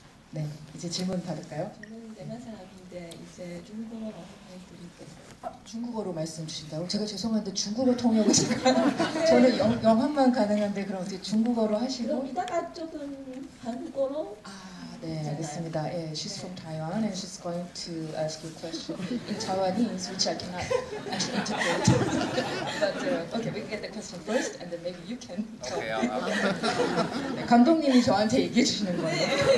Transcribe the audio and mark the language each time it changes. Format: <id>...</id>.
<ko>네, 이제 질문 받을까요? 저는 내만 사람인데 이제 중국어로 말씀드릴게요. 중국어로 말씀 주신다고? 제가 죄송한데 중국어 통역을 지금 저는 영어만 가능한데 그럼 어떻게 중국어로 하시고? 그럼 이따가 조금 한국어로. 네, 알겠습니다.</ko> <en>예, she's from Taiwan and she's going to ask you a question in Taiwanese, which I cannot actually interpret. But okay, we can get the question first, and then maybe you can. Okay,</en> <ko>네, 감독님이 저한테 얘기해 주시는 거예요.</ko>